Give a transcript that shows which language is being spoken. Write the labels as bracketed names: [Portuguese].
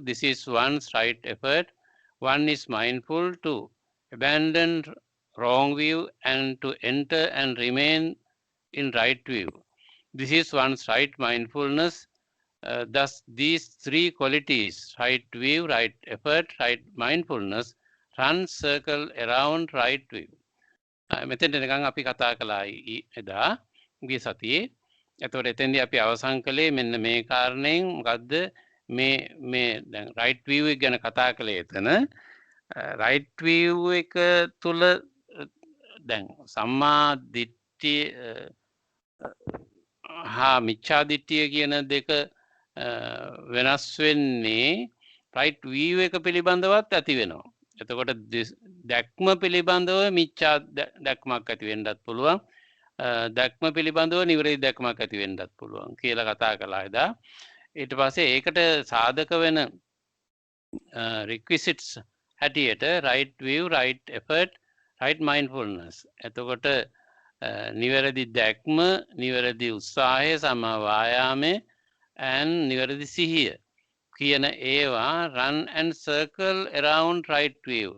[English] This is one's right effort. One is mindful to abandon wrong view and to enter and remain in right view. This is one's right mindfulness. Thus, these three qualities, right view, right effort, right mindfulness, run circle around right view. [Sinhala] මෙතෙන්ට නිකන් අපි කතා කළා එදා ගිය සතියේ. එතකොට එතෙන්දී අපි අවසන් කළේ මෙන්න මේ කාරණයෙන් මොකද්ද මේ දැන් රයිට් view එක ගැන කතා කළේ එතන. රයිට් view එක තුල දැන් සම්මා දිට්ඨිය හා මිච්ඡා දිට්ඨිය කියන දෙක වෙනස් වෙන්නේ රයිට් view එක පිළිබඳවත් ඇති වෙනවා. එතකොට දැක්ම පිළිබඳව මිච්ඡා දැක්මක් ඇති වෙන්නත් පුළුවන්. දැක්ම පිළිබඳව නිවැරදි දැක්මක් ඇති වෙන්නත් පුළුවන් කියලා කතා කළා එදා. ඊට පස්සේ ඒකට සාධක වෙන [English] requisites [Sinhala] හැටියට [English] right view, right effort, right mindfulness. [Sinhala] එතකොට නිවැරදි දැක්ම, නිවැරදි උත්සාහය, සම්මා වායාමය and නිවැරදි සිහිය කියන ඒවා [English] run and circle around right view.